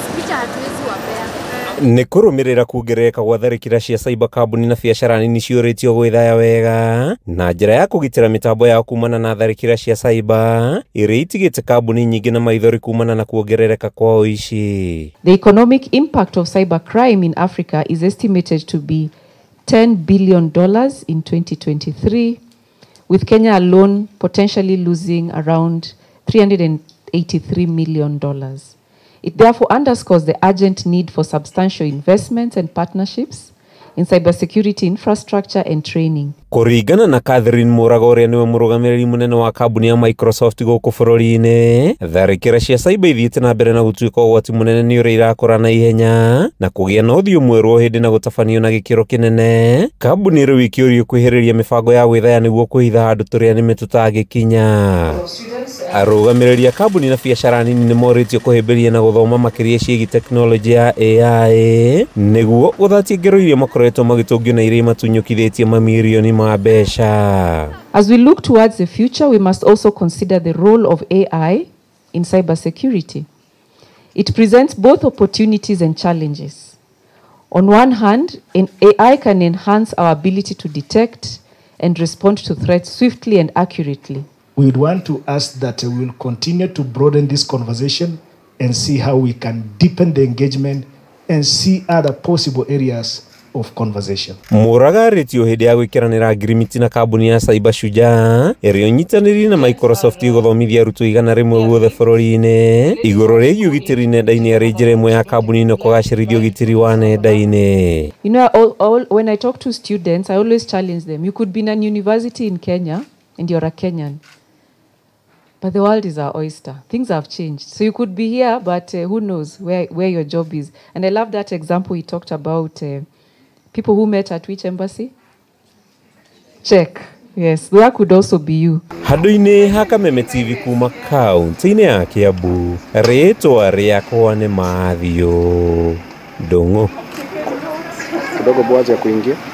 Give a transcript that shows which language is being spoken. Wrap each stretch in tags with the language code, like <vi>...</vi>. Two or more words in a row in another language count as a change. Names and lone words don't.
<ki>Nĩ kũrũmĩrĩra kuongerereka gwa tharĩkĩra cia cyber kambuni na biacara nini ciũrĩtio gwĩthaya wega na njĩra ya kũgitĩra mĩtambo yao kumana na tharĩkĩra cia cyber iria itigĩte kambuni nyingĩ na maithori kumana na kuongerereka kwa ũici.</ki> <en>The economic impact of cybercrime in Africa is estimated to be $10 billion in 2023, with Kenya alone potentially losing around $383 million. It therefore underscores the urgent need for substantial investments and partnerships in cybersecurity infrastructure and training.</en> <ki>Kũringana na Catherine MURAGA ũrĩa nĩwe mũrũgamĩrĩri mũnene wa kambuni ya Microsoft gũkũ bũrũri-inĩ, tharĩkĩra cia cyber ithiĩte na mbere na gũtuĩka ũgwati mũnene nĩ ũrĩa irakũra na ihenya na kũgĩa na ũthiũ mwerũ hĩndĩ na gũtabanio na gĩkĩro kĩnene. Kambuni rĩu ikĩũrio kwĩhĩrĩria mĩbango ya gwĩthaya nĩguo kũhitha handũ tũrĩa nĩme tũtangĩkinya. Arũgamĩrĩri a kambuni na biacara nini nĩ morĩtio kũhĩmbĩria na gũthoma makĩria ciĩgiĩ teknolojĩ ya AI nĩguo gũthatia ngero iria makoretwo magĩtũngio na iria matunyũkithĩtie mamirioni ma mbeca.</ki> <en>As we look towards the future, we must also consider the role of AI in cybersecurity. It presents both opportunities and challenges. On one hand, AI can enhance our ability to detect and respond to threats swiftly and accurately. We would want to ask that we will continue to broaden this conversation and see how we can deepen the engagement and see other possible areas of conversation.</en> <ki>MURAGA arĩtio hĩndĩ ya gwĩkĩranĩra ngirimiti na kambuni ya Cyber Shujaa ĩrĩa ũnyitanĩri na Microsoft gũthomithia arutwo 100 guothe bũrũri-inĩ igũrũ rĩgiĩ ũgitĩri nenda-inĩ arĩ njĩra ĩmwe ya kambuni ĩno kũgacĩrithia ũgitĩri wa nenda-inĩ.</ki> <en>You know, when I talk to students, I always challenge them. You could be in an university in Kenya and you're a Kenyan. But the world is our oyster. Things have changed. So you could be here, but who knows where your job is. And I love that example he talked about people who met at which embassy? Check. Yes, that could also be you.</en> <ki>Handũ-inĩ ha Kameme TV kuma kaunti-inĩ ya Kiambu, rĩtwa rĩakwa nĩ Mathio Ndung'u. Kidogo bwaja kuingia.</ki>